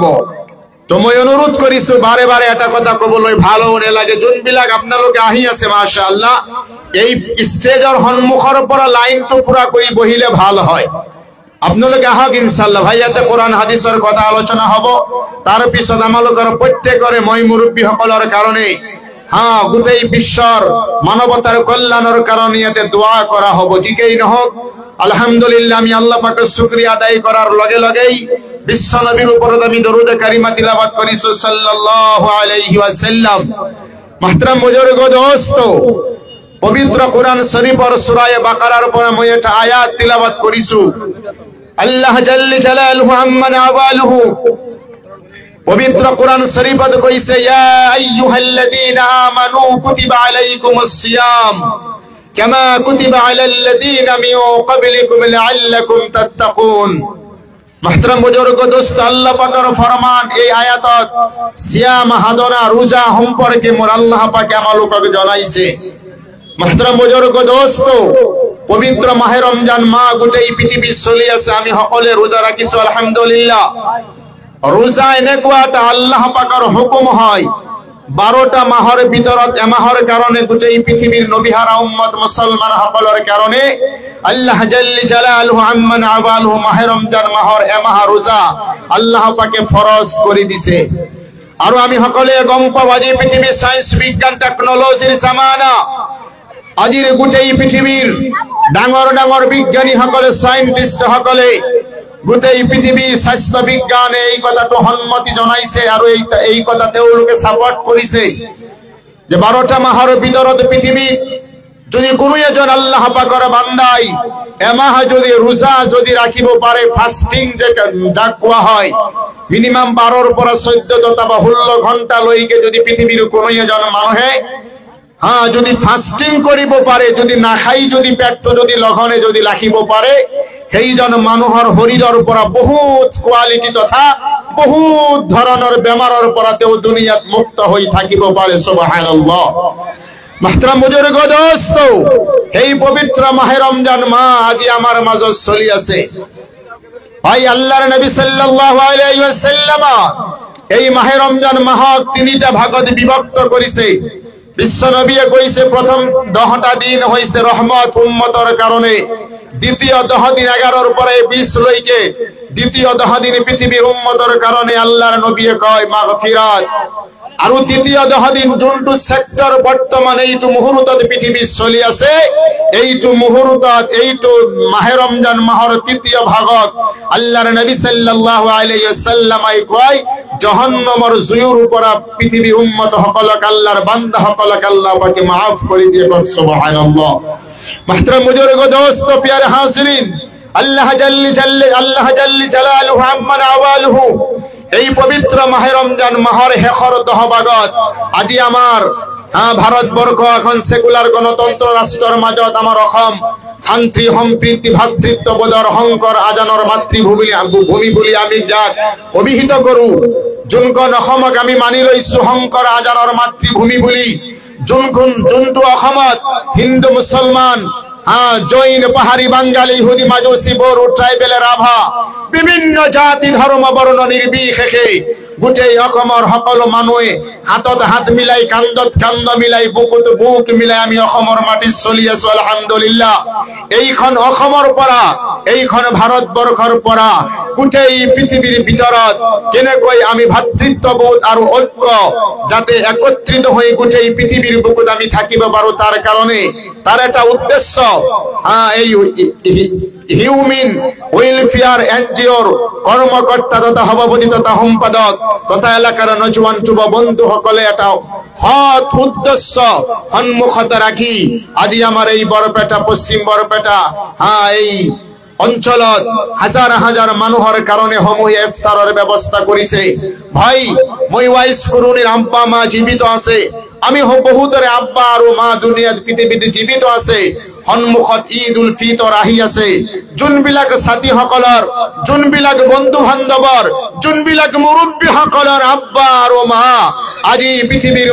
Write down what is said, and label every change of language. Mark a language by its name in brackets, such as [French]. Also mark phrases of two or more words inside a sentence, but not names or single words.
[Assamese] তো মই অনুৰোধ কৰিছো, বাৰে বাৰে এটা কথা ক'বলৈ ভালো নালাগে, যোনবিলাক আপোনালোকে আহি আছে মাশাআল্লাহ, এই ষ্টেজৰ সন্মুখৰ পৰা লাইনটো পুৰা কৰি বহিলে ভাল হয়। আপোনালোকে আহক ইনশাআল্লাহ। ভাই ইয়াতে কোরআন হাদিসৰ কথা আলোচনা হ'ব, তাৰ পিছত আমালোকৰ প্ৰত্যেকৰে মই মুৰব্বীসকলৰ কাৰণে গোটেই বিশ্বৰ মানৱতাৰ কল্যাণৰ কাৰণে ইয়াতে দোয়া কৰা হ'ব। যিকেই নহওক আলহামদুলিল্লাহ, আমি আল্লাহ পাকৰ শুকরিয়া আদায় কৰাৰ লগে লগেই বিশ্ব নবীৰ ওপৰত আমি দরুদ কাৰিমা তিলাওয়াত কৰিছো [Arabic] صلى الله عليه وسلم. [Urdu] محترم بزرگ دوست, [Assamese] পবিত্র কোরআন শরীফৰ সূরা বাকারাৰ পৰা মই এটা আয়াত তিলাওয়াত কৰিছো। [Arabic] الله جل جلاله عم نواله [Assamese] পবিত্র কোরআন শরীফত কইছে, [Arabic] يا أيها الذين آمنوا كتب عليكم الصيام كما كتب على الذين من قبلكم لعلكم تتقون. [Urdu] محترم بزرگ دوست, [Assamese] আল্লাহ পাকের ফরমান এই আয়াতত সিয়াম সাধনা রোজা সম্পর্কে মোর আল্লাহ পাকে আমালোকক জনাইছে। [Urdu] محترم بزرگ دوست, [Assamese] পবিত্র মাহে রমজান মা গোটেই পৃথিবী চলি আছে আমি সকলে রোজা রাখিছো আলহামদুলিল্লাহ রোজা এনেকুৱা এটা আল্লাহ পাকৰ হুকুম হয় 12টা মাহৰ ভিতৰত এমাহৰ কাৰণে গোটেই পৃথিৱীৰ নবীহাৰা উম্মত মুছলমান সকলৰ কাৰণে [Arabic] الله جل جلاله عم نواله [Assamese] মাহে ৰমজান মাহৰ এমাহ ৰোজা আল্লাহ পাকে ফৰজ কৰি দিছে আৰু আমি সকলে গম পাওঁ আজি পৃথিৱীৰ সায়েন্স বিজ্ঞান টেকনলজিৰ জামানা আজিৰ গোটেই পৃথিৱীৰ ডাঙৰ ডাঙৰ বিজ্ঞানী সকলে সায়েন্টিষ্ট সকলে গোটেই পৃথিৱীৰ স্বাস্থ্য বিজ্ঞানে এই কথাটো সন্মতি জনাইছে আৰু এই কথা তেওঁলোকে সাপোর্ট কৰিছে যে 12টা মাহৰ ভিতৰত পৃথিৱী যদি কোনো এজন আল্লাহ পাকৰ বান্দাই এমাহ যদি রোজা যদি রাখিব পারে ফাস্টিং যাক কোৱা হয় মিনিমাম 12 ৰ পৰা 14 বা 16 ঘন্টা লৈকে যদি পৃথিৱীৰ কোনো এজন মানুহে যদি ফাস্টিং কৰিব পাৰে যদি না খাই যদি পেটটো যদি লঘনে যদি ৰাখিব পাৰে সেইজন মানুহৰ শৰীৰৰ পৰা বহুত কোৱালিটি তথা বহুত ধৰণৰ বেমাৰৰ পৰা তেওঁ দুনিয়াত মুক্ত হৈ থাকিব পাৰে সুবহানাল্লাহ [Urdu] محترم بزرگ دوست [Assamese] এই পবিত্র মাহে রমজান মা আজি আমার মাঝে চলি আছে ভাই আল্লাহর নবী [Arabic] صلى الله عليه وسلم [Assamese] এই মাহে রমজান মাহক তিনিটা ভাগত বিভক্ত করিছে বিশ্ব নবীয়ে কইছে প্রথম 10টা দিন হইছে রহমত উম্মতের কারণে দ্বিতীয় 10 দিন 11 এর পরে 20 লইকে দ্বিতীয় 10 দিন পৃথিবীর উম্মতের কারণে আল্লাহর নবীয়ে কয় মাগফিরাত আর তৃতীয় 10 দিন যোনটো সেক্টর বর্তমানে এইটো মুহূর্তত পৃথিবী চলি আছে এইটো মুহূর্তত এইটো মাহে রমজান মাহৰ তৃতীয় ভাগত আল্লাহর নবী [Arabic] صلى الله عليه وسلم [Assamese] কয় জাহান্নামের জুয়ুর পৰা পৃথিবীর উম্মত সকলক আল্লাহর বান্দা সকলক আল্লাহ পাকে maaf করে দিয়ে সুবহানাল্লাহ [Urdu] محترم بزرگ دوست پیارے حاضرین [Assamese] আল্লাহ [Arabic] جل جلاله عم نواله [Assamese] এই পবিত্র মাহে রমজান মাহৰ শেষৰ 10 ভাগত আজি আমাৰ ভাৰতবৰ্ষ এখন সেকুলার গণতন্ত্র রাষ্ট্ৰৰ মাজত আমাৰ অসম শান্তি সম্প্ৰীতি ভাতৃত্ববোধৰ শংকৰ আজানৰ মাতৃভূমি বুলি আমি যাক অভিহিত কৰো যোনখন অসমক আমি মানি লৈছো শংকৰ আজানৰ মাতৃভূমি বুলি যোনটো অসমত হিন্দু মুছলমান জৈন পাহাড়ি বাঙালি ইহুদি মাজুসি বড়ো ট্রাইবেল রাভা বিভিন্ন জাতি ধর্ম বর্ণ নির্বিশেষে গোটেই অসমৰ সকলো মানুহে হাতত হাত মিলাই কান্ধত কান্ধ মিলাই বুকুত বুক মিলাই আমি অসমৰ মাটিত চলি আছো আলহামদুলিল্লাহ এইখন অসমৰ পৰা এইখন ভাৰতবৰ্ষৰ পৰা গোটেই পৃথিৱীৰ ভিতৰত কেনেকৈ আমি ভাতৃত্ববোধ আৰু ঐক্য যাতে একত্ৰিত হৈ গোটেই পৃথিৱীৰ বুকুত আমি থাকিব পাৰো তাৰ কাৰণে তার একটা উদ্দেশ্য এই হিউম্যান ওয়েলফেয়ার এনজিওর কর্মকর্তা তথা সভাপতি তথা সম্পাদক তথা এলাকার নজওয়ান যুব বন্ধু সকলে এটা হৎ উদ্দেশ্য সন্মুখত রাখি আজি আমার এই বৰপেটা পশ্চিম বৰপেটা এই অঞ্চলত হাজার হাজার মানুহৰ কারণে সমূহীয়া ইফতাৰৰ ব্যৱস্থা কৰিছে ভাই মই ওয়াইস কুৰুনিৰ আব্বা মা জীবিত আছে আমি বহুতৰে আব্বা আৰু মা দুনিয়াত পৃথিৱীত জীবিত আছে সন্মুখত ঈদ উল ফিতৰ আহি আছে যোনবিলাক সাথী সকলৰ যোনবিলাক বন্ধু বান্ধৱৰ যোনবিলাক মুৰব্বী সকলৰ আব্বা আৰু মা আজি পৃথিৱীৰ